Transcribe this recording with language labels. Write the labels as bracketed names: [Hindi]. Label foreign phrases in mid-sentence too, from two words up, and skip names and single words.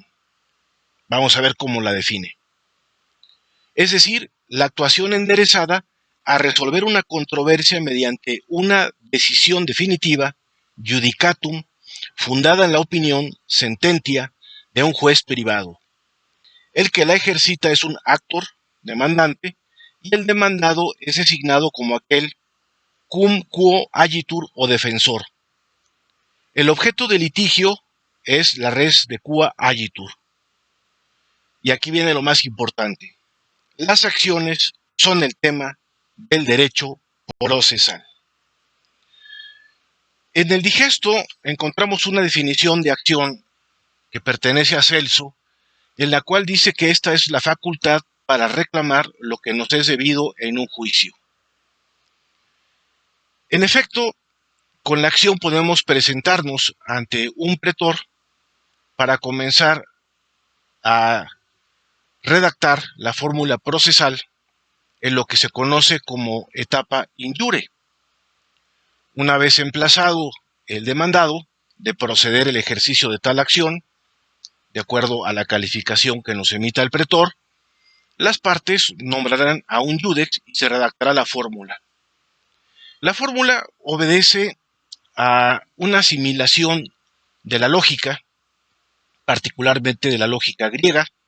[Spanish] Vamos a ver cómo la define. Es decir, la actuación enderezada a resolver una controversia mediante una decisión definitiva, judicatum, fundada en la opinión, sententia, de un juez privado. El que la ejercita es un actor, demandante, y el demandado es designado como aquel [Latin] cum quo agitur [Spanish] o defensor. El objeto de litigio es la [Latin] res de quo agitur. [Spanish] Y aquí viene lo más importante. Las acciones son el tema del derecho procesal. En el digesto encontramos una definición de acción que pertenece a Celso, en la cual dice que esta es la facultad para reclamar lo que nos es debido en un juicio. En efecto, con la acción podemos presentarnos ante un pretor para comenzar a redactar la fórmula procesal en lo que se conoce como etapa [Latin] in iure. [Spanish] Una vez emplazado el demandado de proceder el ejercicio de tal acción, de acuerdo a la calificación que nos emita el pretor, las partes nombrarán a un iudex y se redactará la fórmula. La fórmula obedece a una asimilación de la lógica, particularmente de la lógica griega,